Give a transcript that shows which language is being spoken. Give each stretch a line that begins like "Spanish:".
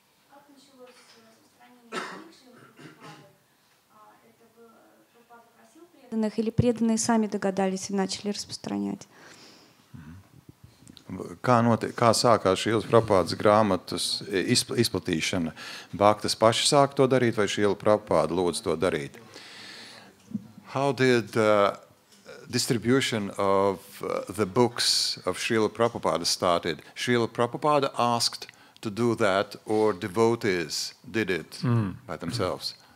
Russian: Как началось распространение книг Шрилы Прабхупады? Это Прабхупада просил преданных или преданные сами догадались и начали распространять?
Latvian: Kā sākās Šrīlas Prabhupādas grāmatas izplatīšana? Bhaktas paši sāk to darīt, vai Šrīla Prabhupāda lūdz to darīt?
English: How did distribution of the books of Srila Prabhupada started? Srila Prabhupada asked to do that, or devotees did it by themselves?